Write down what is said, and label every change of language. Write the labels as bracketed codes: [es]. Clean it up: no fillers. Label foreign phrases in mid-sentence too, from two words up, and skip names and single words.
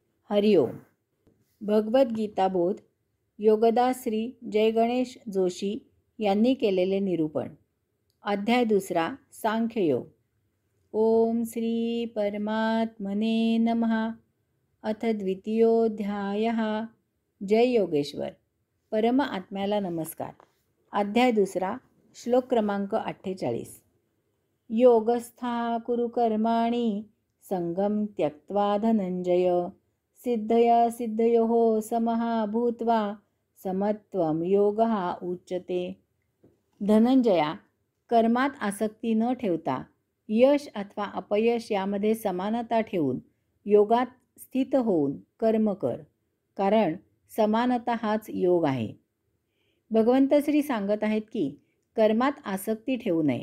[mr] हरिओम. भगवद्गीता बोध योगदास श्री जय गणेश जोशी यांनी केलेले निरूपण. अध्याय 2 सांख्ययोग. [sa] ओम श्री परमात्मने नमः. अथ द्वितीयोऽध्यायः. जय योगेश्वर. [mr] परम आत्म्याला नमस्कार. अध्याय 2 श्लोक क्रमांक 48. [sa] योगस्था कुरु कर्माणि संगम त्यक्त्वा धनंजय सिद्धया सिद्धयोः समः भूत्वा समत्वं योगः उच्यते. [mr] धनंजया, कर्मात आसक्ती न ठेवता यश अथवा अपयश यामध्ये समानता ठेवून योगात स्थित होऊन कर्म कर, कारण समानता हाच योग आहे. भगवंत श्री सांगत आहेत की कर्मात आसक्ती ठेवू नये.